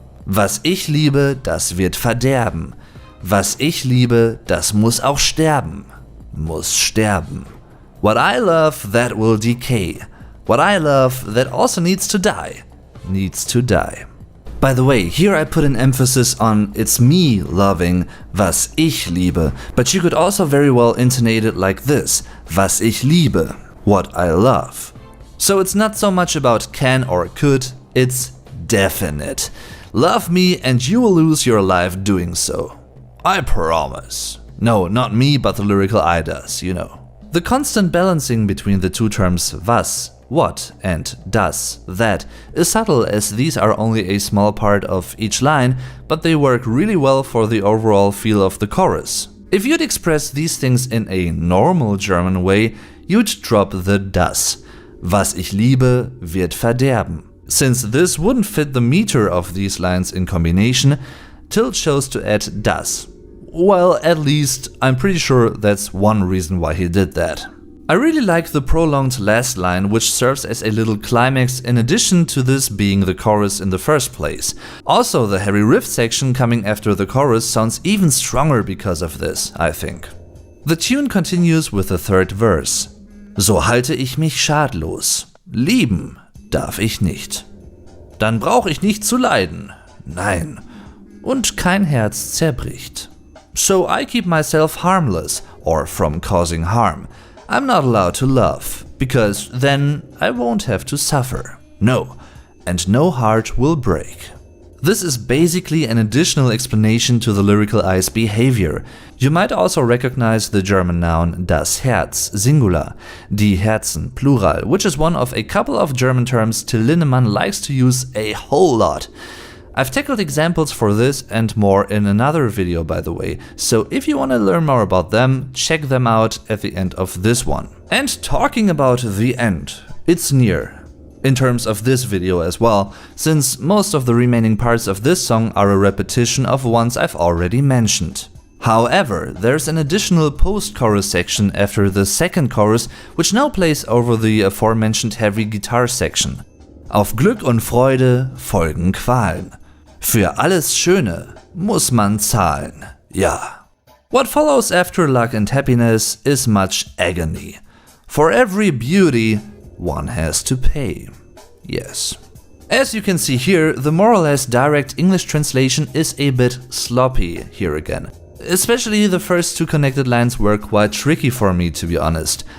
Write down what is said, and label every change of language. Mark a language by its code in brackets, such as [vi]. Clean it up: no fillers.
[de] Was ich liebe, das wird verderben. Was ich liebe, das muss auch sterben. Muss sterben. [en] What I love, that will decay. What I love, that also needs to die. Needs to die. By the way, here I put an emphasis on it's me loving [de] was ich liebe, [en] but you could also very well intonate it like this, [de] was ich liebe, [en] what I love. So it's not so much about can or could, it's definite. Love me and you will lose your life doing so. I promise. No, not me, but the lyrical eye does, you know. The constant balancing between the two terms was, what, and das, that, is subtle as these are only a small part of each line, but they work really well for the overall feel of the chorus. If you'd express these things in a normal German way, you'd drop the das. [de] Was ich liebe, wird verderben. [en] Since this wouldn't fit the meter of these lines in combination, Till chose to add das. Well, at least I'm pretty sure that's one reason why he did that. I really like the prolonged last line, which serves as a little climax in addition to this being the chorus in the first place. Also, the heavy riff section coming after the chorus sounds even stronger because of this, I think. The tune continues with the third verse. [de] So halte ich mich schadlos. Lieben darf ich nicht. Dann brauche ich nicht zu leiden. Nein. Und kein Herz zerbricht. [en] So I keep myself harmless, or from causing harm. I'm not allowed to love, because then I won't have to suffer. No, and no heart will break. This is basically an additional explanation to the lyrical eye's behavior. You might also recognize the German noun das Herz, singular, die Herzen, plural, which is one of a couple of German terms Till Lindemann likes to use a whole lot. I've tackled examples for this and more in another video, by the way, so if you want to learn more about them, check them out at the end of this one. And talking about the end, it's near. In terms of this video as well, since most of the remaining parts of this song are a repetition of ones I've already mentioned. However, there's an additional post-chorus section after the second chorus, which now plays over the aforementioned heavy guitar section. [de] Auf Glück und Freude folgen Qualen. Für alles Schöne muss man zahlen, ja. [en] What follows after luck and happiness is much agony. For every beauty, one has to pay. Yes. As you can see here, the more or less direct English translation is a bit sloppy here again. Especially the first two connected lines were quite tricky for me, to be honest.